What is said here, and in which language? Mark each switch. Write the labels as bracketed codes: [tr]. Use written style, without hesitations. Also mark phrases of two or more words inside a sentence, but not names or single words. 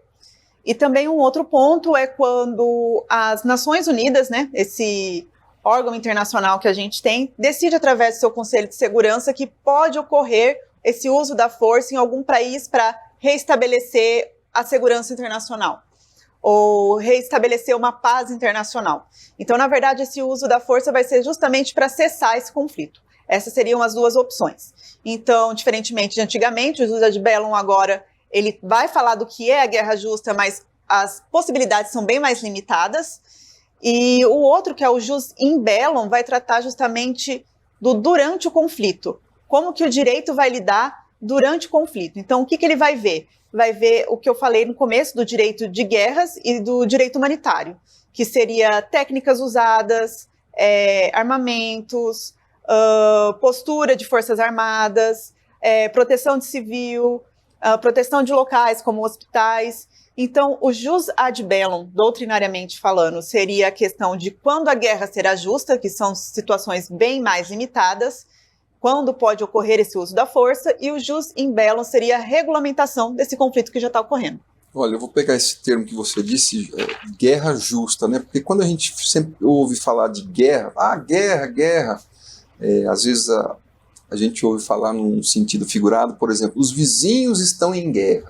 [pt] E também um outro ponto é quando as Nações Unidas, né, esse órgão internacional que a gente tem, decide através do seu Conselho de Segurança que pode ocorrer esse uso da força em algum país para reestabelecer a segurança internacional ou reestabelecer uma paz internacional. Então, na verdade, esse uso da força vai ser justamente para cessar esse conflito. Essas seriam as duas opções. Então, diferentemente de antigamente, o [la] jus ad bellum [pt] agora ele vai falar do que é a guerra justa, mas as possibilidades são bem mais limitadas. E o outro, que é o [la] jus in bellum, [pt] vai tratar justamente do durante o conflito. Como que o direito vai lidar durante o conflito. Então, o que ele vai ver? Vai ver o que eu falei no começo do direito de guerras e do direito humanitário, que seria técnicas usadas, armamentos, postura de forças armadas, proteção de civil, proteção de locais como hospitais. Então, o [la] jus ad bellum, [pt] doutrinariamente falando, seria a questão de quando a guerra será justa, que são situações bem mais limitadas, quando pode ocorrer esse uso da força, e o [la] jus in bellum [pt] seria a regulamentação desse conflito que já está ocorrendo. Olha, eu vou pegar esse termo que você disse, guerra justa, né? Porque quando a gente sempre ouve falar de guerra, guerra, às vezes a gente ouve falar num sentido figurado, por exemplo, os vizinhos estão em guerra.